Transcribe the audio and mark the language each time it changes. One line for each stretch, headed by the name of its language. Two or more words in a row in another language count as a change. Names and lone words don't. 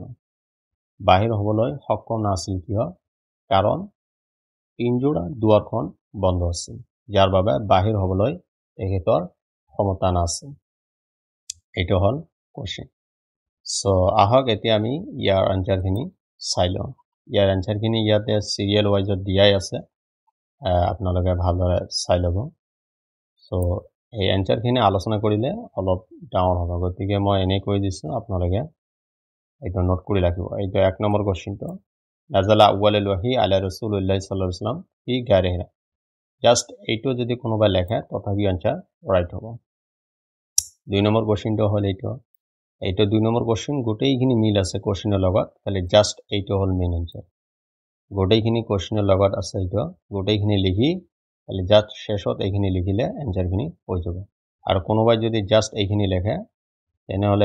Assamese: কিয় কাৰণ পিঞ্জৰাৰ দুৱাৰখন বন্ধ আছিল যাৰ বাবে বাহিৰ হ'বলৈ তেখেতৰ ক্ষমতা নাছিল এইটো হল কোৱেশ্চন সো আহক এতিয়া আমি ইয়াৰ আনসাৰখিনি চাই লওঁ ইয়াৰ আনসাৰখিনি ইয়াতে
English: serial wise
Assamese: দিয়াই আছে আপোনালোকে ভালদৰে চাই ল'ব সো এই আনসাৰখিনি আলোচনা কৰিলে অলপ ডাঙৰ হ'ব গতিকে মই এনে কৈ দিছোঁ আপোনালোকে এইটো নোট কৰি ৰাখিব এইটো 1 নম্বৰ কোৱেশ্চনটো
Arabic: نزل أول الوحي على رسول الله صلى الله عليه وسلم في غيره
Assamese: জাস্ট এইটো যদি কোনোবা লেখে তথাপি
English: answer right
Assamese: হ'ব 2 নম্বৰ কোশ্চেনটো হ'ল এইটো 2 নম্বৰ কোশ্চেন গোটেইখিনি মিল আছে কোশ্চেনৰ লগত খালি জাস্ট এইটো হ'ল
English: main answer
Assamese: গোটেইখিনি কোশ্চেনৰ লগত আছে এইটো গোটেইখিনি লিখি খালি জাস্ট শেষত এইখিনি লিখিলে আনসারখিনি হৈ যাব আৰু কোনোবাই যদি জাস্ট এইখিনি লেখে তেনেহ'লে